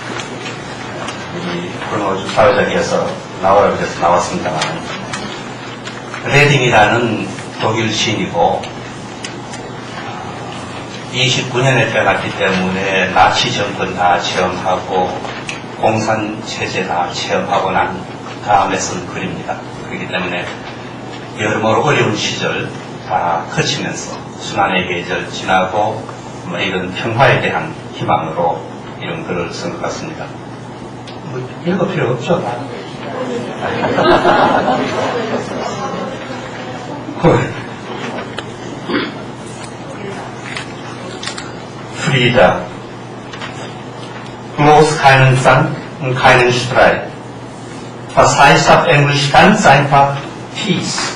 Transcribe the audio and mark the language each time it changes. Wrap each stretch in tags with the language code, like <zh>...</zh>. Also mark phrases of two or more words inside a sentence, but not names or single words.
<ko>이 코로나 사회자리에서 나오라고 해서 나왔습니다만 레딩이라는 독일 시인이고 29년에 태어났기 때문에 나치 정권 다 체험하고 공산체제 다 체험하고 난 다음에 쓴 글입니다. 그렇기 때문에 여러모로 어려운 시절 다 거치면서 순환의 계절 지나고 뭐 이런 평화에 대한 희망으로 이런 글을 쓴 것 같습니다. 뭐 읽을 필요 없죠?</ko> <de>Friede. Bloß keinen Zank und keinen Streit. Was heißt auf Englisch ganz einfach Peace?</de>